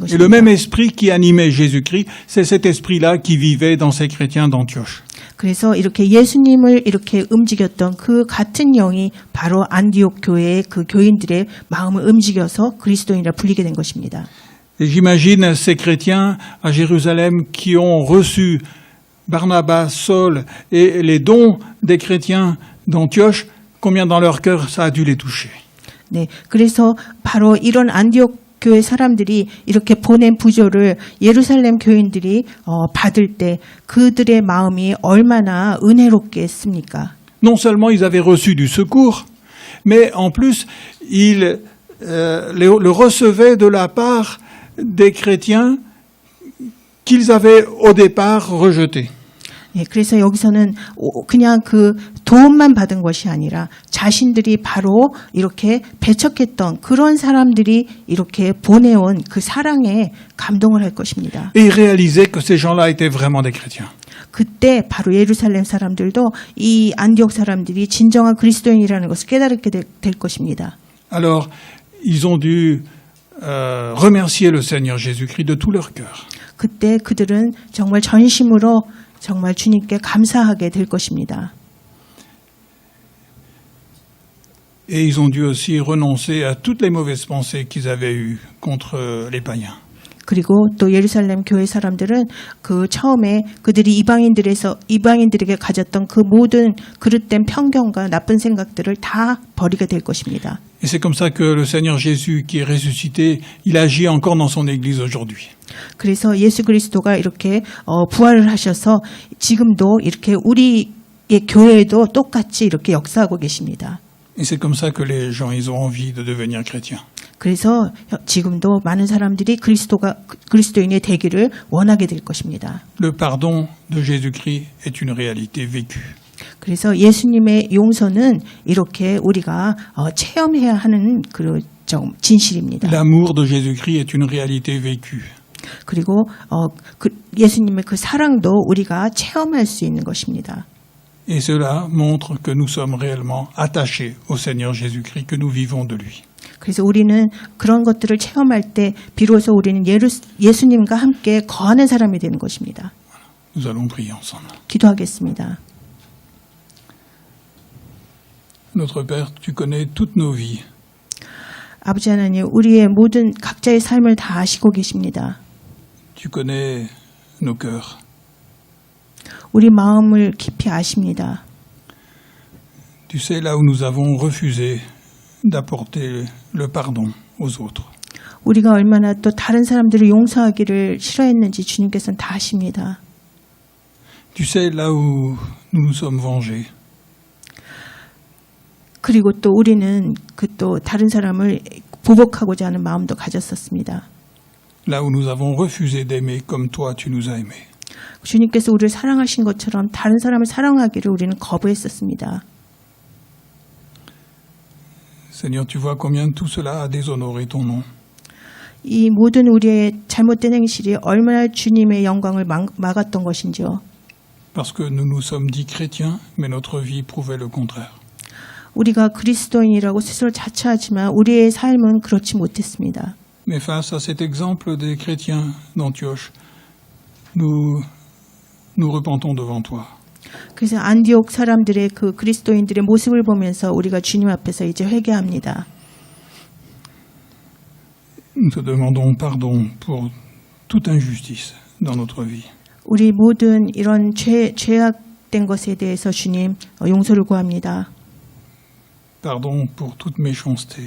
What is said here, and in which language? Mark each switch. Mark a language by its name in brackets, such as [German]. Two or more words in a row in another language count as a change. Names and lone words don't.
[French] Et le [Korean] 것입니다. [French] même esprit qui animait Jésus-Christ, c'est cet esprit-là qui vivait dans ces chrétiens d'Antioche. [Korean] 그래서 이렇게 예수님을 이렇게 움직였던 그 같은 영이 바로 안디옥 교회의 그 교인들의 마음을 움직여서 그리스도인이라 불리게 된 것입니다. [French] Et j'imagine ces chrétiens à Jérusalem qui ont reçu Barnabas, Saul et les dons des chrétiens d'Antioche, combien dans leur cœur ça a dû les toucher. [Korean] 네, 그래서 바로 이런 안디옥 교회 사람들이 이렇게 보낸 부조를 예루살렘 교인들이 받을 때 그들의 마음이 얼마나 은혜롭게 했습니까? [French] Non seulement ils avaient reçu du secours, mais en plus ils le recevaient de la part des chrétiens qu'ils avaient au départ rejetés. [Korean] 예, 그래서 여기서는 그냥 그 도움만 받은 것이 아니라 자신들이 바로 이렇게 배척했던 그런 사람들이 이렇게 보내온 그 사랑에 감동을 할 것입니다. [French] Et ils réalisaient que ces gens-là étaient vraiment des chrétiens. [Korean] 그때 바로 예루살렘 사람들도 이 안디옥 사람들이 진정한 그리스도인이라는 것을 깨달게 될 것입니다. [French] Alors, ils ont dû remercier le Seigneur Jésus-Christ de tout leur cœur. [Korean] 그때 그들은 정말 전심으로 정말 주님께 감사하게 될 것입니다. [French] Et ils ont dû aussi renoncer à toutes les mauvaises pensées qu'ils avaient eues contre les païens. [Korean] 그리고 또 예루살렘 교회 사람들은 그 처음에 그들이 이방인들에게 가졌던 그 모든 그릇된 편견과 나쁜 생각들을 다 버리게 될 것입니다. [French] Et c'est comme ça que le Seigneur Jésus, qui est ressuscité, il agit encore dans son Église aujourd'hui. [Korean] 그래서 예수 그리스도가 이렇게 부활을 하셔서 지금도 이렇게 우리의 교회에도 똑같이 이렇게 역사하고 계십니다. [French] Et c'est comme ça que les gens, ils ont envie de devenir chrétiens. [Korean] 그래서 지금도 많은 사람들이 그리스도인의 되기를 원하게 될 것입니다. [French] Le pardon de Jésus-Christ est une réalité vécue. [Korean] 그래서 예수님의 용서는 이렇게 우리가 체험해야 하는 그 진실입니다. [French] L'amour de Jésus-Christ est une réalité vécue. [Korean] 그리고 예수님의 그 사랑도 우리가 체험할 수 있는 것입니다. [French] Et cela montre que nous sommes réellement attachés au Seigneur Jésus-Christ, que nous vivons de lui. [Korean] 그래서 우리는 그런 것들을 체험할 때 비로소 우리는 예수님과 함께 거하는 사람이 되는 것입니다. [French] Nous allons prier ensemble. [Korean] 기도하겠습니다. [French] Notre Père, tu connais toutes nos vies. [Korean] 아버지 하나님, 우리의 모든 각자의 삶을 다 아시고 계십니다. [French] Tu connais nos cœurs. [Korean] 우리 마음을 깊이 아십니다. [French] Tu sais là où nous avons refusé d'apporter le pardon aux autres. [Korean] 우리가 얼마나 또 다른 사람들을 용서하기를 싫어했는지 주님께서는 다 아십니다. [French] Tu sais là où nous nous sommes vengés. [Korean] 그리고 또 우리는 또 다른 사람을 보복하고자 하는 마음도 가졌었습니다. [French] Là où nous avons refusé d'aimer comme toi tu nous as aimés. [Korean] 주님께서 우리를 사랑하신 것처럼 다른 사람을 사랑하기를 우리는 거부했었습니다. [French] Seigneur, tu vois combien tout cela a déshonoré ton nom. [Korean] 이 모든 우리의 잘못된 행실이 얼마나 주님의 영광을 막았던 것인지요. [French] Parce que nous nous sommes dit chrétiens, mais notre vie prouvait le contraire. [Korean] 우리가 그리스도인이라고 스스로 자처하지만 우리의 삶은 그렇지 못했습니다. [French] Mais face à cet exemple des chrétiens d'Antioche, nous repentons devant toi. [Korean] 그래서 안디옥 사람들의 그 그리스도인들의 모습을 보면서 우리가 주님 앞에서 이제 회개합니다. [French] Nous te demandons pardon pour toute injustice dans notre vie. [Korean] 우리 모든 이런 죄악된 것에 대해서 주님 용서를 구합니다. [French] Pardon pour toute méchanceté.